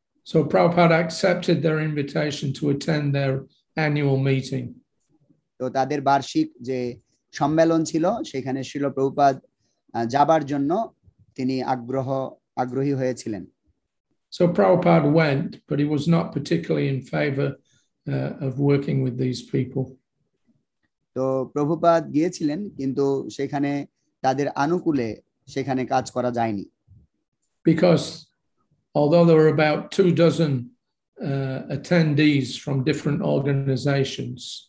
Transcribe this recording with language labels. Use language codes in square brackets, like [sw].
[en] So Prabhupada accepted their invitation to attend their annual meeting. [bn] তো তাদের বার্ষিক যে সম্মেলন ছিল সেখানে শ্রীল প্রভুপাদ যাবার জন্য তিনি আগ্রহী হয়েছিলেন। [en] So Prabhupada went, but he was not particularly in favor of working with these people. [bn] তো প্রভুপাদ গিয়েছিলেন কিন্তু সেখানে তাদের অনুকূলে সেখানে কাজ করা যায়নি। [en] Because although there were about 24 attendees from different organizations,